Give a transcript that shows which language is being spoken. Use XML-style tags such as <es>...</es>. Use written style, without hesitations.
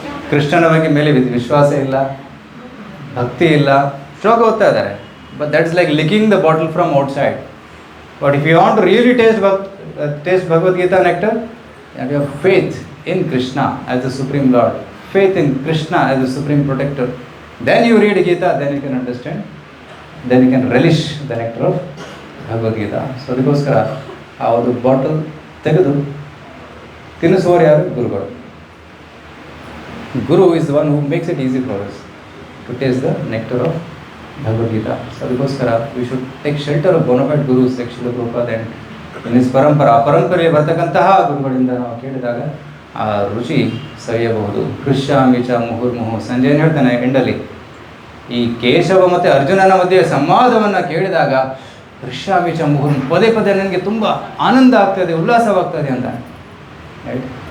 <kn>ಕೃಷ್ಣನ ಬಗ್ಗೆ ಮೇಲೆ ವಿಶ್ವಾಸ ಇಲ್ಲ, ಭಕ್ತಿ ಇಲ್ಲ, ಶ್ಲೋಕ ಓದ್ತಾ ಇದ್ದಾರೆ.</kn> <en>But that's like licking the bottle from outside. But if you want to really taste Bhagavad Gita nectar, and you have faith in Krishna as the Supreme Lord, faith in Krishna as the Supreme Protector, then you read Gita, then you can understand, then you can relish the nectar of Bhagavad Gita.</en> <kn>So ಅದಕ್ಕೋಸ್ಕರ ಆ ಒಂದು bottle ತೆಗೆದು ತಿನ್ನಿಸುವವರು ಯಾರು? ಗುರುಗಳು.</kn> <en>Guru is the one who makes it easy for us to taste the nectar of Bhagavad Gita. So</en> <kn>ಅದಕ್ಕೋಸ್ಕರ</kn> <en>We should take shelter of bona fide gurus like Shrila Prabhupad and in his parampara.</en> <kn>ಪರಂಪರೆಯಲ್ಲಿ ಬರ್ತಕ್ಕಂತಹ ಗುರುಗಳಿಂದ ನಾವು ಕೇಳಿದಾಗ ಆ ರುಚಿ ಸವಿಯಬಹುದು.</kn> <sa>ಕೃಷ್ಯಾಮಿ ಚ ಮುಹುರ್ಮುಹು.</sa> <kn>ಸಂಜಯ್ ಹೇಳ್ತಾನೆ ಎಂಡಲ್ಲಿ, ಈ ಕೇಶವ ಮತ್ತು ಅರ್ಜುನನ ಮಧ್ಯೆ ಸಂವಾದವನ್ನು ಕೇಳಿದಾಗ ಕೃಷ್ಯಾಮಿ ಚ ಮುಹುರ್, ಪದೇ ಪದೇ ನನಗೆ ತುಂಬ ಆನಂದ ಆಗ್ತದೆ, ಉಲ್ಲಾಸವಾಗ್ತದೆ ಅಂತ, ರೈಟ್.</kn>